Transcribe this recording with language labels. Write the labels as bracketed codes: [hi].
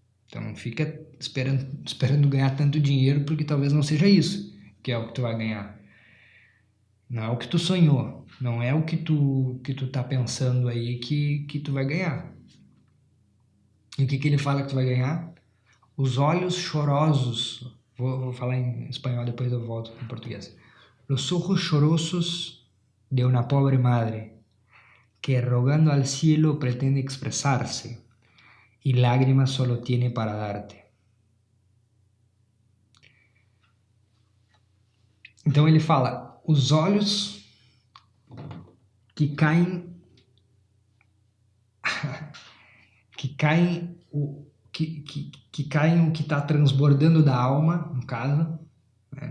[pt] Então não fica esperando ganhar tanto dinheiro, porque talvez não seja isso que é o que tu vai ganhar. Não é o que tu sonhou, não é o que tu tá pensando aí que tu vai ganhar. E o que ele fala que tu vai ganhar? Os olhos chorosos. Vou falar em espanhol, depois eu volto em português. [es] Los ojos chorosos de una pobre madre que rogando al cielo pretende expresarse y lágrimas solo tiene para darte. [pt] Então ele fala, os olhos que caem caem o que está transbordando da alma, no caso, né?